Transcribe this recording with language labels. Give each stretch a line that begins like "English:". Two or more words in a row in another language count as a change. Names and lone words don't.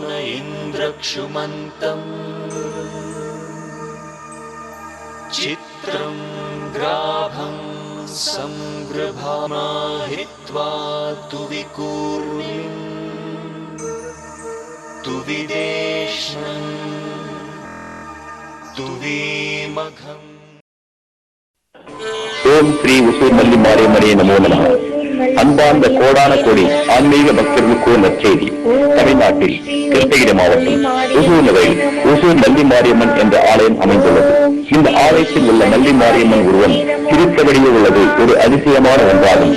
Sanskrit: इन्द्रक्षुमन्तम् चित्रं ग्राभं संगृभामाहित्वा तु विकूर्मिं तु विदेष्णं तु विमघम्.
Tamil: ஓம் ஸ்ரீ உசூர் மல்லி மாரியம்மனே
Sanskrit: नमो नमः.
Tamil: அன்பார்ந்த கோடான கோடி ஆன்மீக பக்தர்களுக்கு நற்செய்தி. தமிழ்நாட்டில் கிருஷ்ணகிரி மாவட்டம் உசூர் நகரில் உசூர் மல்லி மாரியம்மன் என்ற ஆலயம் அமைந்துள்ளது. இந்த ஆலயத்தில் உள்ள மல்லி மாரியம்மன் உருவம் திருத்தவடியே உள்ளது ஒரு அதிசயமான ஒன்றாகும்.